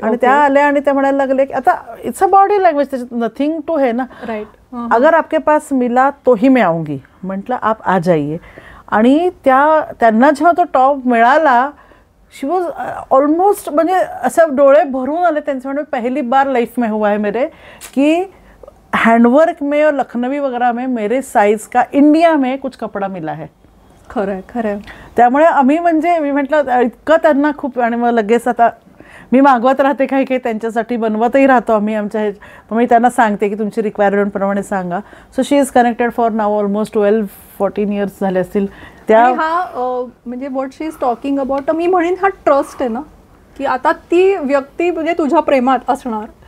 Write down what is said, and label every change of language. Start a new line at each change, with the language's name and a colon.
Marathi: आणि त्या आल्या आणि त्या म्हणायला लागले की आता
English: it's a body language,
Marathi: त्याच्यात
English: nothing to
Marathi: है ना,
Hindi: अगर आपके पास मिला तो ही मैं आऊंगी.
Marathi: म्हटलं
Hindi: आप आ जाइए.
Marathi: आणि त्यांना जेव्हा तो टॉप मिळाला,
English: she was almost
Marathi: म्हणजे असं डोळे भरून आले त्यांचे. म्हणजे
Hindi: पहिली बार लाइफ में हुआ है मेरे कि हैंडवर्क में और लखनवी वगैरह में मेरे साइज का इंडिया में कुछ कपडा मिला है.
Marathi: खरं. त्यामुळे आम्ही म्हणजे मी म्हटलं इतकं त्यांना खूप, आणि मग लगेच आता मी मागवत राहते, काही त्यांच्यासाठी बनवतही राहतो आम्ही आमच्या मी त्यांना सांगते की तुमची रिक्वायरमेंट प्रमाणे सांगा.
English: so she is connected for now almost 12-14 years
Marathi: झाले असतील. म्हणजे
English: what she is talking about,
Marathi: मी म्हणेन हा ट्रस्ट आहे ना, की आता ती व्यक्ती म्हणजे तुझ्या प्रेमात असणार.